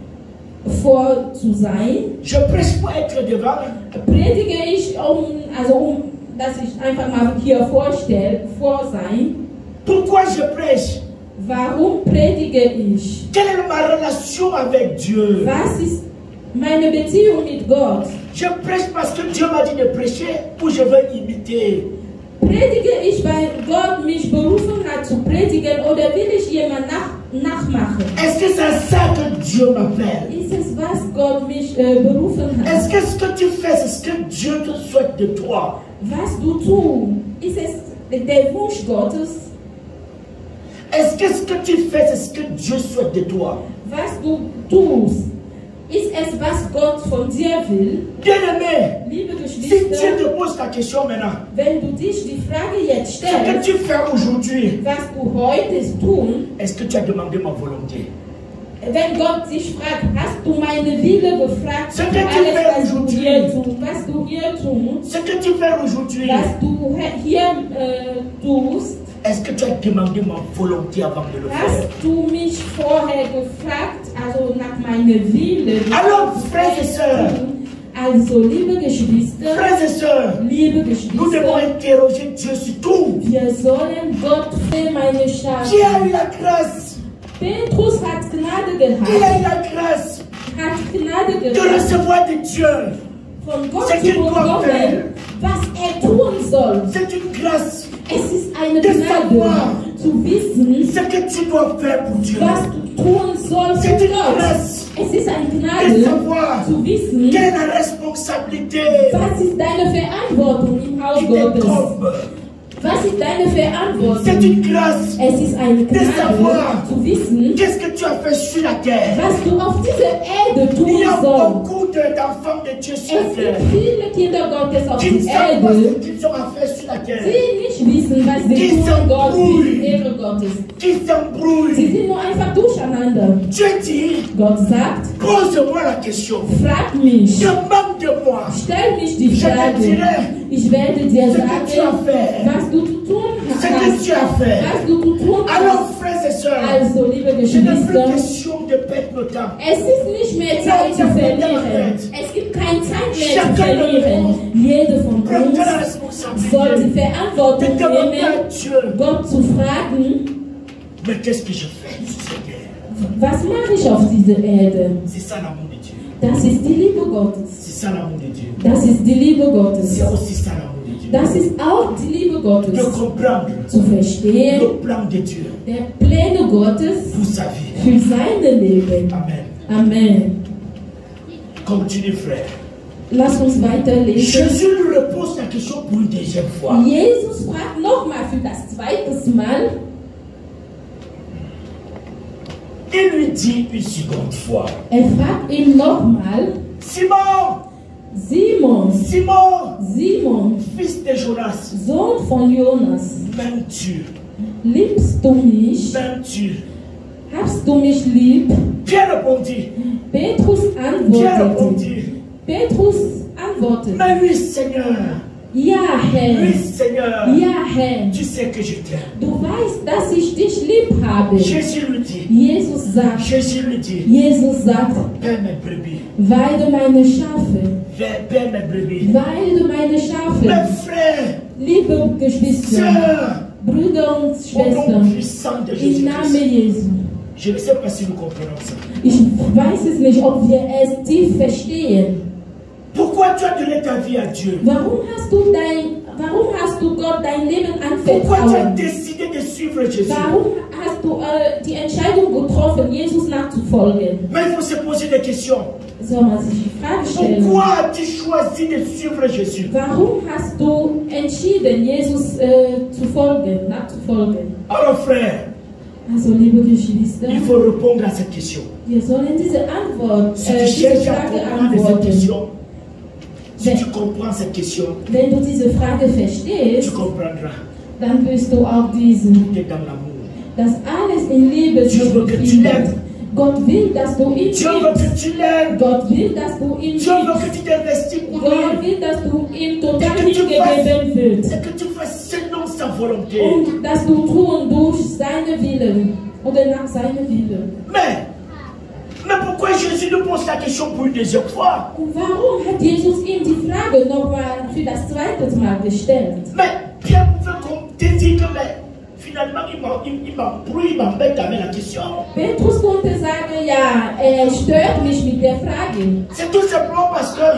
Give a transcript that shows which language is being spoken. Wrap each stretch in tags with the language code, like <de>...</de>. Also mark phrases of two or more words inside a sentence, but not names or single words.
<de>Vor zu sein?</de> <fr>Je prêche pour être devant.</fr> <de>Predige ich, dass ich einfach mal hier vor sein?</de> <fr>Pourquoi je prêche?</fr> <de>Warum predige ich?</de> <fr>Quelle est ma relation avec Dieu?</fr> <de>Was ist meine Beziehung mit Gott?</de> <fr>Je prêche parce que Dieu m'a dit de prêcher ou je veux imiter.</fr> <de>Predige ich, weil Gott mich berufen hat zu predigen oder will ich jemand nachmachen?</de> <fr>Est-ce que c'est ça que Dieu m'appelle?</fr> <de>Ist es, was Gott mich berufen hat?</de> <fr>Est-ce que ce que tu fais, c'est ce que Dieu te souhaite de toi?</fr> <de>Was du tust, ist es der Wunsch Gottes?</de> <fr>Est-ce que ce que tu fais, c'est ce que Dieu souhaite de toi?</fr> <de>Was du tust, ist es, was Gott von dir will?</de> <fr>Bien-aimé,</fr> <de>Liebe</de> <fr>si Dieu</fr> <de>Geschwister,</de> <fr>te pose la question maintenant,</fr> <de>wenn du dich die Frage jetzt</de> <fr>ce que</fr> <de>stellst,</de> <fr>tu fais aujourd'hui,</fr> <de>was du heute tun,</de> <fr>est-ce que tu as demandé ma volonté?</fr> <de>wenn Gott dich fragt, hast du meine Wille gefragt,</de> <fr>Ce que tu</fr> <de>alles,</de> <fr>fais</fr> <de>was du</de> <fr>aujourd'hui.</fr> <de>hier tust, was du hier tust,</de> <fr>Ce que tu fais aujourd'hui,</fr> <de>was du hier tust,</de> <fr>est-ce que tu as demandé ma volonté avant de le faire?</fr> <de>hast du mich vorher gefragt, also nach meiner Wille.</de> <fr>Alors, frères et sœurs,</fr> <de>Also, liebe Geschwister,</de> <fr>frères et sœurs,</fr> <de>liebe</de> <fr>nous devons</fr> <de>Geschwister,</de> <fr>interroger Dieu sur tout.</fr> <de>wir sollen Gott für meine Schafe.</de> <fr>Qui a eu la grâce?</fr> <de>Petrus hat Gnade</de> <fr>Qui a</fr> <de>gehabt,</de> <fr>eu la grâce</fr> <de>hat Gnade</de> <fr>de</fr> <de>gehabt,</de> <fr>recevoir de Dieu?</fr> <de>von Gott</de> <fr>C'est</fr> <de>zu</de> <fr>qu'il doit</fr> <de>bekommen,</de> <fr>faire.</fr> <de>was tun soll.</de> <fr>C'est une grâce.</fr> <de>Es ist eine</de> <fr>De</fr> <de>Gnade,</de> <fr>savoir.</fr> <de>zu wissen,</de> <fr>Ce que tu dois faire pour Dieu.</fr> <de>was du tun sollst</de> <fr>C'est</fr> <de>für</de> <fr>une</fr> <de>Gott.</de> <fr>grâce.</fr> <de>Es ist eine</de> <fr>De</fr> <de>Gnade,</de> <fr>savoir</fr> <de>zu wissen,</de> <fr>quelle est la responsabilité</fr> <de>was ist deine Verantwortung im Haus</de> <fr>qui te</fr> <de>Gottes.</de> <fr>tombe.</fr> <de>Was ist deine</de> <fr>C'est</fr> <de>Verantwortung?</de> <fr>une grâce.</fr> <de>Es ist eine</de> <fr>savoir.</fr> <de>Gnade, zu wissen,</de> <fr>Qu'est-ce que tu as fait sur la terre?</fr> <de>was du auf dieser Erde</de> <fr>Il</fr> <de>tun</de> <fr>y a</fr> <de>sollst.</de> <fr>beaucoup d'enfants de Dieu sur la</fr> <de>Es</de> <fr>terre</fr> <de>gibt viele Kinder Gottes auf</de> <fr>qui ne</fr> <de>der</de> <fr>savent pas</fr> <de>Erde,</de> <fr>ce qu'ils ont à faire sur la terre,</fr> <de>die nicht wissen, was sie Die tun sind Gott für ruhig. die Ehre Gottes.</de> <fr>qui</fr> <de>Sie</de> <fr>s'embrouillent.</fr> <de>sind nur einfach durcheinander.</de> <fr>Dieu dit,</fr> <de>Gott sagt,</de> <fr>pose-moi la question.</fr> <de>frag mich,</de> <fr>Demande de moi.</fr> <de>stell mich die</de> <fr>Je te</fr> <de>Frage.</de> <fr>dirai</fr> <de>Ich werde dir</de> <fr>ce que tu as</fr> <de>sagen,</de> <fr>fait.</fr> <de>was du zu tun</de> <fr>Ce que</fr> <de>hast.</de> <fr>tu as fait.</fr> <de>Was du zu tun</de> <fr>Alors,</fr> <de>hast.</de> <fr>frères et sœurs,</fr> <de>Also, liebe</de> <fr>je n'ai plus</fr> <de>Geschwister,</de> <fr>question de perdre notre temps.</fr> <de>es ist nicht mehr Zeit zu verlieren. Es gibt keine Zeit mehr zu verlieren. Jede von</de> <fr>Prends</fr> <de>uns</de> <fr>la</fr> <de>soll</de> <fr>responsabilité</fr> <de>die Verantwortung</de> <fr>de demander à</fr> <de>nehmen,</de> <fr>Dieu,</fr> <de>Gott zu fragen,</de> <fr>mais qu'est-ce que je fais sur cette terre?</fr> <de>was mache ich auf dieser Erde?</de> <fr>C'est ça l'amour de Dieu.</fr> <de>Das ist die Liebe Gottes.</de> <fr>C'est ça l'amour de Dieu.</fr> <de>Das ist die Liebe Gottes.</de> <fr>C'est aussi ça l'amour de Dieu.</fr> <de>Das ist auch die Liebe Gottes.</de> <fr>De comprendre</fr> <de>Zu verstehen,</de> <fr>le plan de Dieu</fr> <de>der Pläne Gottes</de> <fr>pour sa vie.</fr> <de>für sein Leben.</de> <fr>Amen.</fr> <de>Amen.</de> <fr>Continue, frère.</fr> <de>Lass uns weiterlesen.</de> <fr>Jésus lui repose la question pour une deuxième fois.</fr> <de>Jesus fragt nochmal für das zweite Mal.</de> <fr>Il lui dit une seconde fois,</fr> <de>Er fragt ihn nochmal,</de> <fr>Simon,</fr> <de>Simon,</de> <fr>Simon,</fr> <de>Simon,</de> <fr>fils de Jonas,</fr> <de>Sohn von Jonas,</de> <fr>m'aimes-tu?</fr> <de>liebst du mich?</de> <fr>M'aimes-tu?</fr> <de>Hast du mich lieb?</de> <fr>Pierre répondit,</fr> <de>Petrus</de> <fr>Pierre</fr> <de>antwortete.</de> <fr>répondit,</fr> <de>Petrus antwortete.</de> <fr>mais oui, Seigneur,</fr> <de>Ja, Herr.</de> <fr>oui, Seigneur,</fr> <de>Ja, Herr.</de> <fr>tu sais que je t'aime.</fr> <de>Du weißt, dass ich dich lieb habe.</de> <fr>Jésus lui dit,</fr> <de>Jesus sagt,</de> <fr>Jésus lui dit,</fr> <de>Jesus sagt,</de> <fr>paie mes brebis,</fr> <de>weide meine Schafe,</de> <fr>paie mes brebis.</fr> <de>weide meine</de> <fr>Mes</fr> <de>Schafe.</de> <fr>frères,</fr> <de>Liebe Geschwister,</de> <fr>sœurs,</fr> <de>Brüder und</de> <fr>au nom</fr> <de>Schwestern,</de> <fr>puissant de</fr> <de>im Namen</de> <fr>Jésus-Christ.</fr> <de>Jesu.</de> <fr>Je ne sais pas si nous comprenons ça.</fr> <de>Ich weiß es nicht, ob wir es tief verstehen.</de> <fr>Pourquoi tu as donné ta vie à Dieu?</fr> <de>Warum hast du Gott dein Leben</de> <fr>Pourquoi tu as</fr> <de>anvertraut?</de> <fr>décidé de suivre Jésus?</fr> <de>Warum hast du die Entscheidung getroffen, Jesus nachzufolgen?</de> <fr>Mais il faut se poser des questions.</fr> <de>Soll man sich die Frage stellen?</de> <fr>Pourquoi as-tu choisi de suivre Jésus?</fr> <de>Warum hast du entschieden, Jesus zu folgen, nachzufolgen?</de> <fr>Alors frère,</fr> <de>Also, liebe Geschwister,</de> <fr>il faut répondre à cette question.</fr> <de>wir sollen diese Antwort,</de> <fr>Si tu</fr> <de>diese</de> <fr>cherches à</fr> <de>Frage</de> <fr>comprendre cette</fr> <de>antworten.</de> <fr>question, si tu comprends cette question,</fr> <de>Wenn du diese Frage</de> <fr>tu</fr> <de>verstehst,</de> <fr>comprendras.</fr> <de>dann wirst du auch diesen,</de> <fr>Tu es dans l'amour.</fr> <de>dass alles in Liebe</de> <fr>Dieu</fr> <de>sich</de> <fr>veut que tu</fr> <de>befindet.</de> <fr>l'aimes.</fr> <de>Gott will, dass du ihn</de> <fr>Dieu veut</fr> <de>liebst.</de> <fr>que tu l'aimes.</fr> <de>Gott will, dass du ihn</de> <fr>Dieu veut</fr> <de>liebst.</de> <fr>que tu t'investis pour</fr> <de>Gott</de> <fr>lui.</fr> <de>will, dass du ihm total</de> <fr>Et que tu</fr> <de>hingegeben wirst.</de> <fr>Et que tu fasses selon sa volonté.</fr> <de>Und dass du tun durch seine Willen oder nach seinem Willen.</de> <fr>Mais pourquoi Jésus nous pose la question pour une deuxième fois?</fr> <de>Und warum hat Jesus ihm die Frage nochmal für das zweite Mal gestellt?</de> <fr>Mais Pierre pouvait te dire que finalement il m'embrouille, il m'embête avec la question.</fr> <de>Petrus konnte sagen, ja, stört mich mit der Frage.</de> <fr>C'est tout simplement parce que</fr>